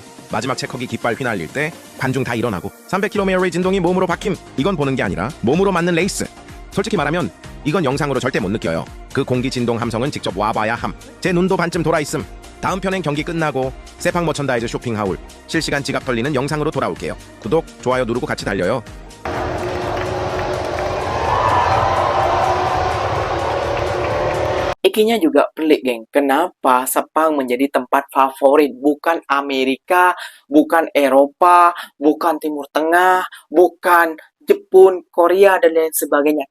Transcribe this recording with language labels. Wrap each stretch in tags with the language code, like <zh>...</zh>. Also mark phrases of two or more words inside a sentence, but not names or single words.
<ko>마지막 체커기 깃발 휘날릴 때 관중 다 일어나고 300km의 진동이 몸으로 박힘. 이건 보는 게 아니라 몸으로 맞는 레이스. 솔직히 말하면 이건 영상으로 절대 못 느껴요. 그 공기 진동 함성은 직접 와봐야 함. 제 눈도 반쯤 돌아있음. 다음 편엔 경기 끝나고 세팡 머천다이즈 쇼핑 하울 실시간 지갑 털리는 영상으로 돌아올게요. 구독, 좋아요 누르고 같이 달려요.</ko> <ms>Ikinya juga pelik, geng. Kenapa Sepang menjadi tempat favorit? Bukan Amerika, bukan Eropa, bukan Timur Tengah, bukan Jepun, Korea, dan lain sebagainya.</ms>